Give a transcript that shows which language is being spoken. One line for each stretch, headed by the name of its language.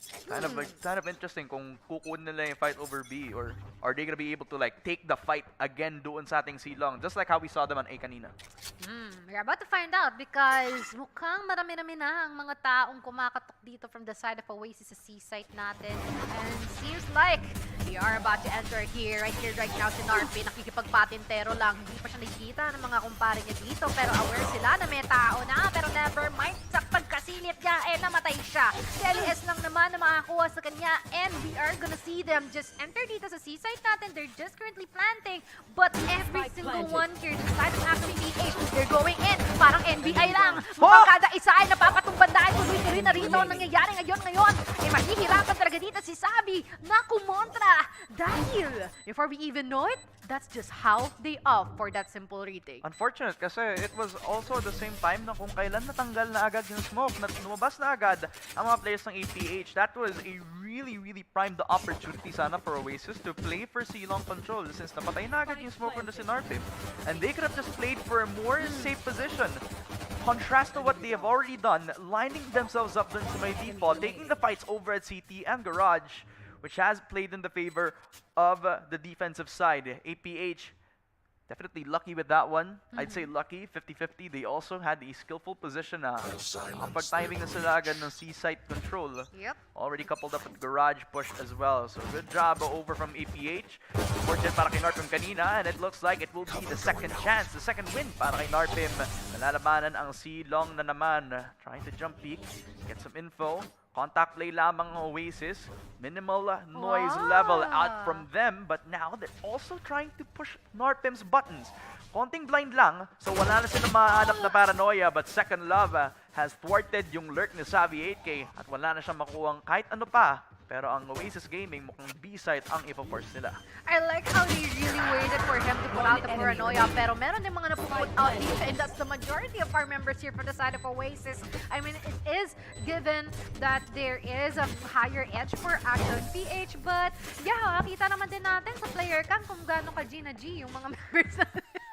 English: Kind of interesting
Filipino: kung kukunin nila yung
English: fight over B, or are they gonna be able to like take the fight again
Filipino: doon sa ating
English: C-Long, just like how we saw them on A kanina. We're about to find out because
Filipino: mukhang marami-rami na ang mga taong kumakatok dito
English: from the side of Oasis
Filipino: sa C-site natin.
English: And seems like we are about to enter here, right now si Narpi,
Filipino: nakikipagpatintero lang. Hindi pa siya nakikita ng mga kumpare niya dito, pero aware sila na may tao na, pero
English: never mind,
Filipino: sa pagkasilip niya, namatay siya. Si LS lang naman na makakuha sa kanya,
English: and we are gonna see them just enter
Filipino: dito sa C-site natin.
English: They're just currently planting, but every single one here, the side of Action PH, they're going in,
Filipino: parang NBI lang. Mukhang kada isa ay napapatumban dahil tuloy-tuloy na rito ang nangyayari ngayon. Mahihirapan talaga dito si Sabi na kumontra.
English: Dahil, before we even know it, that's just how they opt for that simple retake.
Filipino: Unfortunate kasi
English: it was also the same time
Filipino: na kung kailan natanggal na agad yung smoke, na lumabas na agad ang mga players ng APH.
English: That was a really primed opportunity sana for Oasis to play for C-Long control since
Filipino: napatay na agad yung
English: smoke from the Sinarpim. And they could have just played for a more safe position. Contrast to what they have already done, lining themselves up
Filipino: dun sa may
English: default, taking the fights over at CT and Garage, which has played in the favor of the defensive side. APH, definitely lucky with that one. I'd say lucky, 50-50. They also had a skillful position
Filipino: na pag-timing na sila agad ng
English: C-site control. Yep. Already coupled up with Garage push as well. So good job over from APH. Fortune
Filipino: para kay Narpim kanina,
English: and it looks like it will be the second chance, the second win para kay Narpim.
Filipino: Nalalabanan ang C-Long na naman.
English: Trying to jump peek, get some info. Contact play lamang ng Oasis. Minimal noise level out from them, but now they're also trying to push Narpim's buttons.
Filipino: konting blind lang. So wala na silang mahanap na paranoia,
English: but Second Love has thwarted
Filipino: yung lurk ni Savvy 8K at wala na siyang makuhang kahit ano pa. Pero ang Oasis Gaming mukhang B-side ang ipo-force nila.
English: I like how they really waited for him to put out the paranoia,
Filipino: pero meron din mga napuput out dito,
English: and that's the majority of our members here for the side of Oasis. I mean, it is given that there is a higher edge for Action PH, but yeah,
Filipino: nakita naman din natin sa player cam kung gaano ka G na G yung mga members natin.